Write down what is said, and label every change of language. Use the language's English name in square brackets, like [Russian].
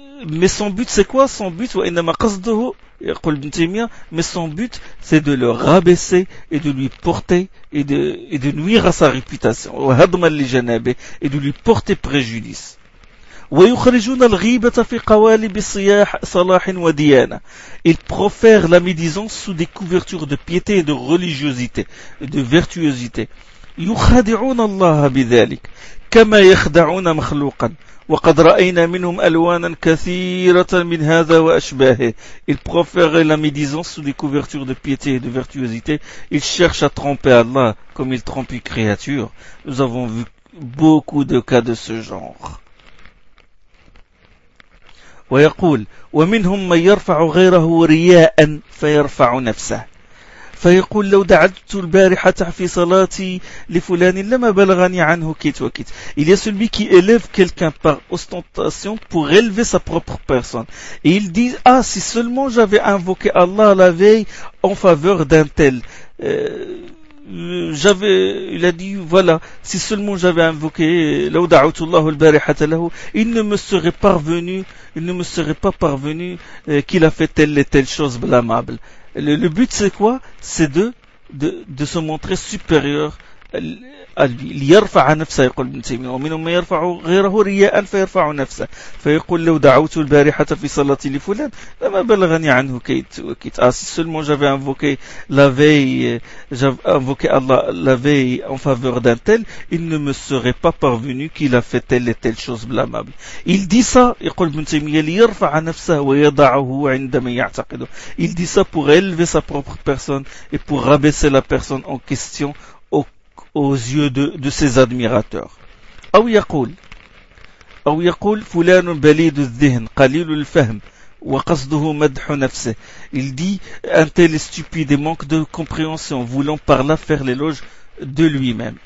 [French] Mais son but c'est quoi? Son but, [Arabic] وإنما قصده, يقول ابن تيمية, [French] mais son but c'est de le rabaisser et de lui porter et de nuire à sa réputation, [Arabic] وهضما لجنابه, [French] et de lui porter préjudice. [Arabic] ويخرجون الغيبة في قوالب صياح صلاح وديانة. [French] Ils profèrent la médisance sous des couvertures de piété et de religiosité, de virtuosité. [Arabic] يخادعون الله بذلك كما يخدعون مخلوقا وقد رأينا منهم ألوانا كثيرة من هذا وأشباهه. [French] Ils profèrent la médisance sous des couvertures de piété et de virtuosité. Ils cherchent à tromper Allah comme ils trompent une créature. Nous avons vu beaucoup de cas de ce genre. [Arabic] ويقول ومنهم من يرفع غيره رياء فيرفع نفسه فيقول لو دعوت البارحة في صلاتي لفلان لما بلغني عنه كيت وكيت. [French] Il y a celui qui élève quelqu'un par ostentation pour élever sa propre personne. Et il dit, ah, si seulement j'avais invoqué Allah la veille en faveur d'un tel. Il a dit, voilà, si seulement j'avais invoqué, [Arabic] لو دعوت الله البارحة له, [French] il ne me serait pas parvenu qu'il a fait telle et telle chose blâmable. Le but c'est quoi? C'est de se montrer supérieur à lui. Il [Arabic] يرفع نفسه, يقول ابن تيمية, ومنهم من يرفع غيره رياء فيرفع نفسه. فيقول لو دعوت البارحة في صلاتي لفلان لما بلغني عنه كيت وكيت. [French] Ah, si seulement j'avais invoqué la veille, Allah la veille en faveur d'un tel, il ne me serait pas parvenu qu'il a fait telle et telle chose blâmable. Il dit ça, [Arabic] يقول ابن تيمية, ليرفع نفسه ويضعه عند من يعتقده. [French] Il dit ça pour élever sa propre personne et pour rabaisser la personne en question aux yeux de ses admirateurs. [Arabic] أو يقول أو يقول فلان بليد الذهن قليل الفهم وقصده مدح نفسه. [French] Il dit un tel est stupide et manque de compréhension, voulant par là faire l'éloge de lui-même.